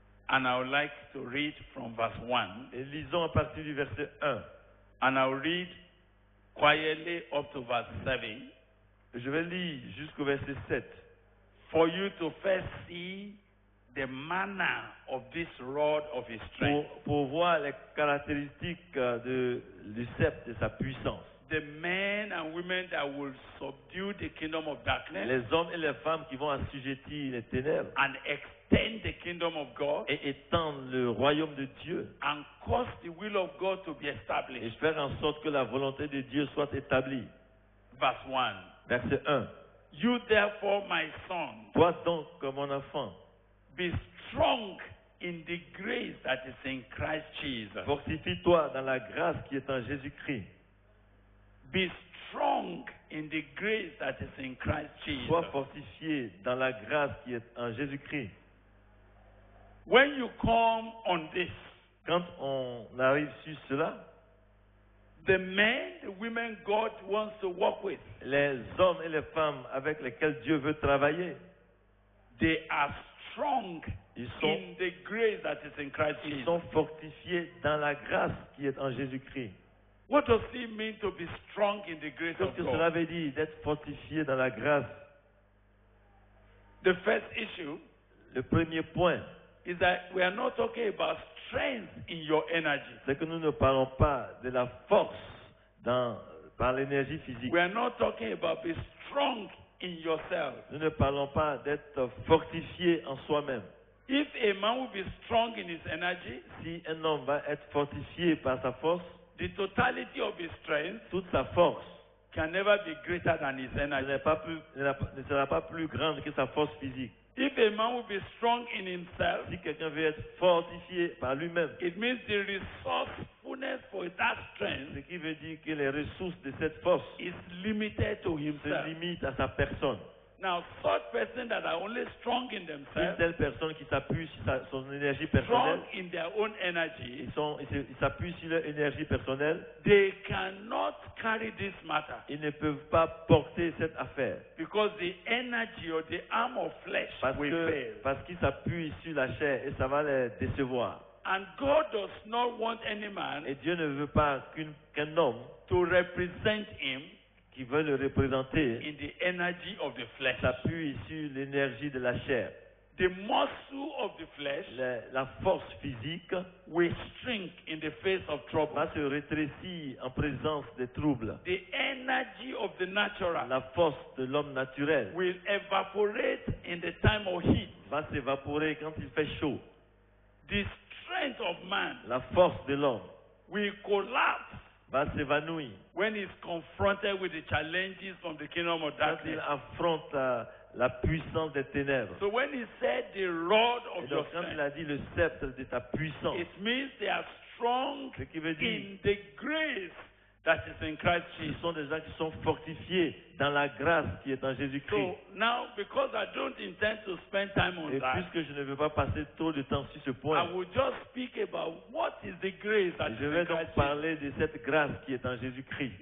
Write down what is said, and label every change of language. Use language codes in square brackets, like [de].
[en] and I would like to read from verse 1, [fr] et lisons à partir du verset 1. [en] and I'll read quietly up to verse 7 [fr] Je vais lire jusqu'au verset 7. [en] for you to first see the manner of this rod of his strength. [fr] Pour voir les caractéristiques du sceptre de sa puissance. [en] The men and women that will subdue the kingdom of darkness [fr] Les hommes et les femmes qui vont assujettir les ténèbres [en] and extend the kingdom of God [fr] et étendre le royaume de Dieu [en] and cause the will of God to be [fr] et [en] established. [fr] faire en sorte que la volonté de Dieu soit établie. [en] Verse 1. [fr] Verset 1. [en] You therefore, my son, [fr] Toi donc, mon enfant, [en] be strong in the grace that is in Christ Jesus. [fr] fortifie-toi dans la grâce qui est en Jésus-Christ. [en] Be strong in the grace that is in Christ Jesus. [fr] Sois fortifié dans la grâce qui est en Jésus-Christ. [en] When you come on this, [fr] Quand on arrive sur cela, [en] the men, the women God wants to work with, [fr] les hommes et les femmes avec lesquels Dieu veut travailler, [en] they are strong [fr] ils sont, [en] in the grace that is in Christ [fr] ils [en] Jesus. [fr] sont fortifiés dans la grâce qui est en Jésus-Christ. [en] What does it mean to be strong in the grace [fr] Qu'est-ce [en] of [fr] que cela [en] God? [fr] veut dire d'être fortifié dans la grâce? [en] The first issue [fr] Le premier point, [en] is that we are not talking about strength in your energy. [fr] c'est que nous ne parlons pas de la force par l'énergie physique. [en] We are not talking about being strong in yourself. [fr] Nous ne parlons pas d'être fortifié en soi-même. [en] If a man will be strong in his energy, [fr] Si un homme va être fortifié par sa force, [en] the totality of his strength [fr] toute sa force [en] can never be greater than his [fr] ne [en] energy. [fr] sera pas plus grande que sa force physique. [en] If a man will be strong in himself, [fr] Si quelqu'un veut être fortifié par lui-même, [en] it means the resourcefulness for that [fr] ce [en] strength [fr] qui veut dire que les ressources de cette force [en] is limited to [fr] se [en] himself. [fr] limitent à sa personne. [en] Now, such persons that are only strong in [fr] Une [en] themselves, [fr] telle personne qui s'appuie sur son énergie [en] strong [fr] personnelle, [en] in their own energy, [fr] ils s'appuient sur leur énergie personnelle, [en] they cannot carry this matter [fr] ils ne peuvent pas porter cette affaire. [en] because the energy or the arm of flesh will fail. [fr] Parce qu'ils s'appuient sur la chair et ça va les décevoir. [en] And God does not want any man [fr] Et Dieu ne veut pas qu'un homme [en] to represent him [fr] qui veut le représenter [en] in the energy of the flesh. [fr] s'appuie sur l'énergie de la chair. [en] The muscle of the flesh [fr] La force physique [en] will shrink in the face of trouble. [fr] va se rétrécir en présence des troubles. [en] The energy of the natural [fr] La force de l'homme naturel [en] will evaporate in the time of heat. [fr] va s'évaporer quand il fait chaud. [en] The strength of man [fr] La force de l'homme [en] will collapse [fr] va s'évanouir [en] when he's confronted with the challenges from the kingdom of [fr] quand il [en] darkness. [fr] affronte la puissance des ténèbres. [en] So when he said the rod [fr] Et [en] of your [fr] donc, quand il [en] strength, [fr] a dit le sceptre de ta puissance, [en] it means they are strong [fr] ce qui veut dire [en] in the grace that is in Christ [fr] ce [en] Jesus. [fr] sont des gens qui sont fortifiés dans la grâce qui est en Jésus-Christ. [en] So now, because I don't intend to spend time on [fr] Et [en] that, [fr] puisque je ne veux pas passer trop de temps sur ce [en] I [fr] point, [en] will just speak about what is the grace that is [fr] je [en] in [fr] vais donc [en] Christ Jesus. [fr] parler de cette grâce qui est en Jésus-Christ.